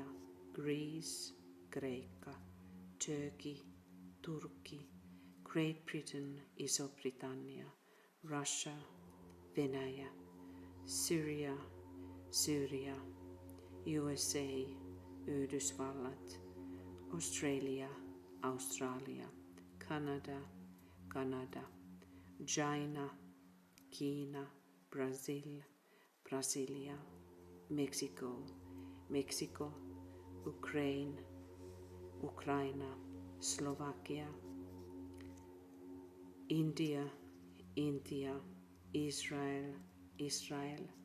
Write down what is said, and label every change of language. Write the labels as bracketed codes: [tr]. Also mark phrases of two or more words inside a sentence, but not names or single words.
[en] Greece, Kreikka, Turkey, Turkki, Great Britain, [fi] Iso-Britannia, Russia, Venäjä, Syria, Syyria, USA, Yhdysvallat, Australia, Australia, Kanada, [en] China, Kiina, Brazil, Brasilia, Mexico, Ukraina, Slovakia, India, Israel,